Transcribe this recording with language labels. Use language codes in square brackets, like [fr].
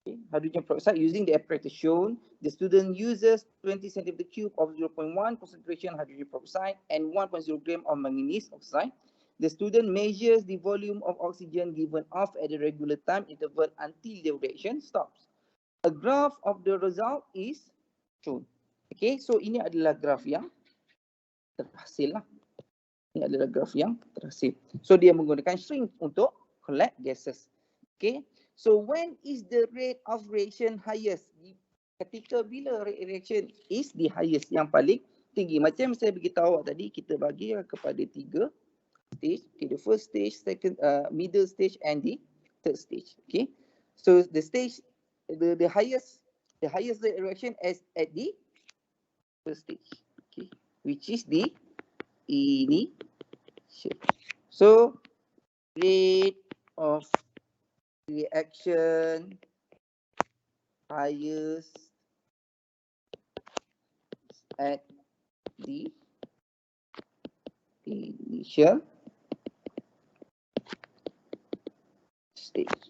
[en] Hydrogen peroxide using the apparatus shown. The student uses 20 cm³ of 0.1 concentration hydrogen peroxide and 1.0 gram of manganese oxide. The student measures the volume of oxygen given off at a regular time interval until the reaction stops. A graph of the result is shown. [ms] Okay, so ini adalah graf yang terhasil lah. Ini adalah graf yang terhasil. So dia menggunakan shrink untuk [en] collect gases. Okay, so when is the rate of reaction highest? [ms] Ketika bila [en] rate reaction is the highest, [ms] yang paling tinggi. Macam saya beritahu awak tadi, kita bagi kepada 3 stage. [en] Okay, the first stage, second, middle stage and the third stage. Okay, so the stage, the highest rate reaction is at the first stage. Okay, which is the initial. So rate of reaction highest at the initial stage.